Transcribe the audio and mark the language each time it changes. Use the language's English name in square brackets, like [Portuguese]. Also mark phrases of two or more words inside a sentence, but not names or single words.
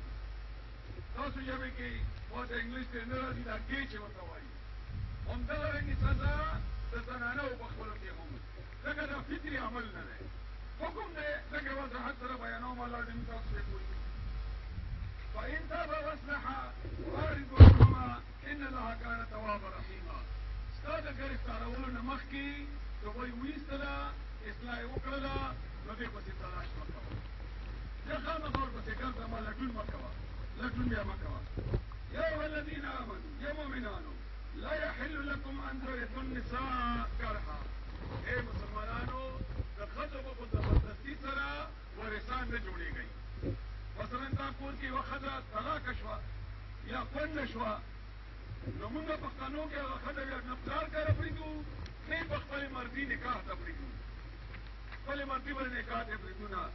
[Pashto] تاسو ژبې کې ورته انګلیس کې نه راځي، دا ګې چې ورته وایي. همدغه رنګې سزا د زنانهو په خپلو کې هم، ځکه دا فطري عمل نه دی. حکم دی ځکه وضاحت سره بیانوم، الله دې موږ تاسو پرې پوه کړي. [Arabic] فإن تاب واصلح فأعرضوا عنهما إن الله كان توابا رحيما. [Pashto] ستا د ګرفتارولو نه مخکې دوی ویستله، اصلاح یې وکړله، نو دې پسې تلاش مه کوه. یا خامخا ورپسې ګرځه، ما لټون مه کوه، لټون بیا مه کوه. [Arabic] یا ایها الذین آمنوا، [Pashto] یا مؤمنانو، [Arabic] لا يحل لكم أن ترثوا النساء كرها. [Pashto] اے مسلمانانو، د ښځو په زبردستي سره وارثان نه جوړېږئ. مثلا تا کور کې یوه ښځه طلاقه شوه یا کونډه شوه، نو مونږ پښتنو کې هغه ښځه بیا نه پلار کره پرېږدو، نه په خپلې مرضي نکاح ته پرېږدو، خپلې مرضي باندې نکاح ته پرېږدو نه.